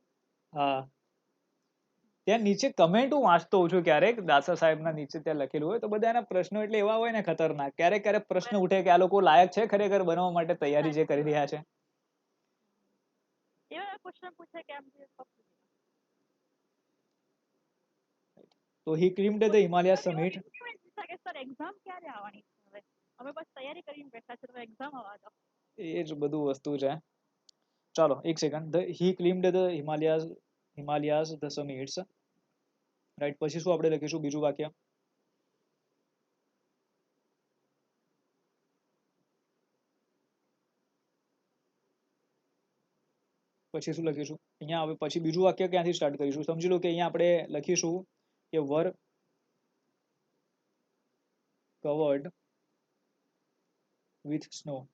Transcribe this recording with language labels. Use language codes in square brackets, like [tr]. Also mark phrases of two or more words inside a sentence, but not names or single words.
[gu] હા, ત્યાં નીચે કમેન્ટ હું વાંચતો હોઉં છું ક્યારેક, દાસા સાહેબના નીચે ત્યાં લખેલું હોય તો બધા એના પ્રશ્નો એટલે એવા હોય ને ખતરનાક. ક્યારેક ક્યારેક પ્રશ્ન ઉઠે કે આ લોકો લાયક છે ખરેખર બનવા માટે, તૈયારી જે કરી રહ્યા છે. એવા ક્વેશ્ચન પૂછે કે આમ જે [en] તો he climbed the Himalaya summit. [gu] સર એક્ઝામ ક્યારે આવવાની છે? હવે અમે બસ તૈયારી કરીને બેઠા છે, તો એક્ઝામ આવવા દો. એ જ બધું વસ્તુ છે. ચાલો એક સેકન્ડ. [en] he climbed the Himalayas the summits. [gu] રાઈટ, પછી શું આપણે લખીશું બીજું વાક્ય? પછી શું લખીશું અહીંયા? હવે પછી બીજું વાક્ય ક્યાંથી સ્ટાર્ટ કરીશું? સમજી લો કે અહીંયા આપણે લખીશું કે [en] were covered with snow.